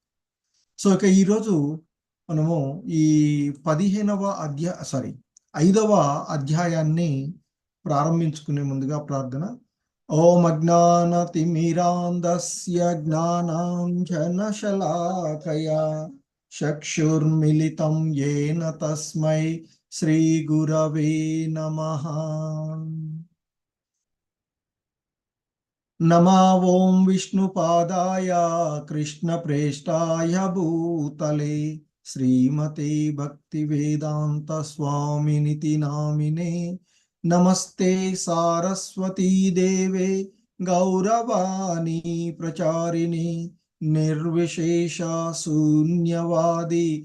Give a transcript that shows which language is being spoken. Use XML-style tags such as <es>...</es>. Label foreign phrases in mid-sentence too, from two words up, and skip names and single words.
<te>సో ఇక ఈరోజు మనము ఈ 5వ అధ్యాయాన్ని ప్రారంభించుకునే ముందుగా ప్రార్థన.</te> <sa>ఓం అజ్ఞానతిమిరాంధస్య జ్ఞానాంజనశలాకయా చక్షుర్మిలితం యేన తస్మై శ్రీ గురవే నమః. नमा ओं विष्णुपादाय कृष्णप्रेष्ठाय भूतले श्रीमते भक्तिवेदांत स्वामिनिति नामिने नमस्ते सारस्वती देवे गौरवाणी प्रचारिणे निर्विशेष शून्यवादी</sa>